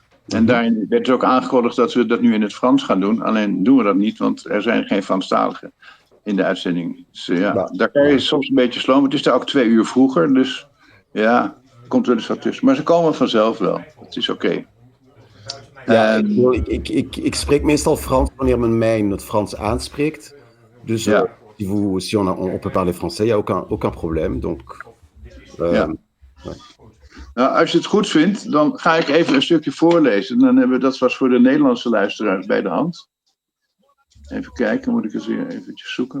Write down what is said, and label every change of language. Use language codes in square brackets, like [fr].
[nl] En daarin werd dus ook aangekondigd dat we dat nu in het Frans gaan doen. Alleen doen we dat niet, want er zijn geen Franstaligen in de uitzending. Dus daar kan je soms een beetje slomen. Het is daar ook 2 uur vroeger, dus ja, komt er dus wat tussen. Maar ze komen vanzelf wel. Het is oké. Ja, En- ik spreek meestal Frans wanneer men mij in het Frans aanspreekt. Dus Ja. [fr] si on peut parler français, il n'y a aucun problème. Donc, [nl] Ja. Nou, als je het goed vindt, dan ga ik even een stukje voorlezen. Dan hebben we, dat was voor de Nederlandse luisteraars bij de hand. Even kijken, moet ik eens weer eventjes zoeken.